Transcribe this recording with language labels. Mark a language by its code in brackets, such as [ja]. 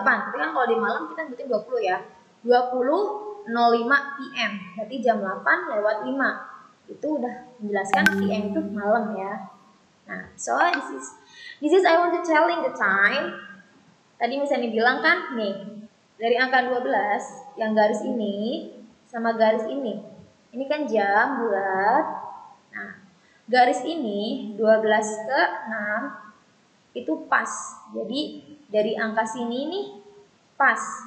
[id] Tapi kan kalau di malam kita sebutin 20 ya. 20.05 PM. Berarti jam 8:05. Itu udah menjelaskan PM itu malam ya. [en] Nah, so this is I want to telling the time. [id] Tadi misalnya bilang kan, nih, dari angka 12 yang garis ini sama garis ini. Ini kan jam bulat. Nah, garis ini 12 ke 6 itu pas. Jadi dari angka sini nih pas.